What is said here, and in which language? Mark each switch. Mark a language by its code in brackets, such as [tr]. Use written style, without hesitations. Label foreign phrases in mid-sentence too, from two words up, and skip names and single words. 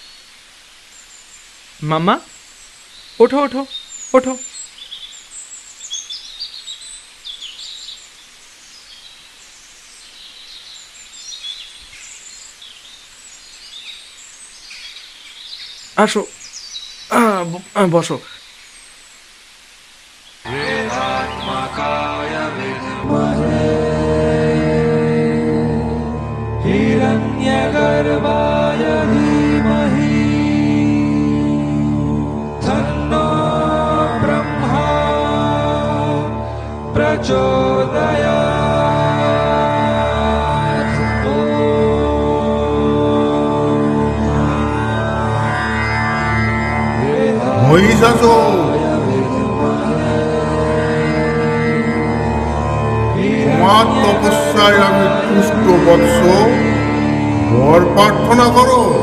[bn] মামা ওঠো ওঠো ওঠো। আসো, বসো। [sa] हिरण्यगर्भाय धीमहि तन्नो ब्रह्मा प्रचोदयात्। [bn] মহিষাসুর, তোমার তপস্যায় আমি তুষ্ট বৎস, বর প্রার্থনা করো।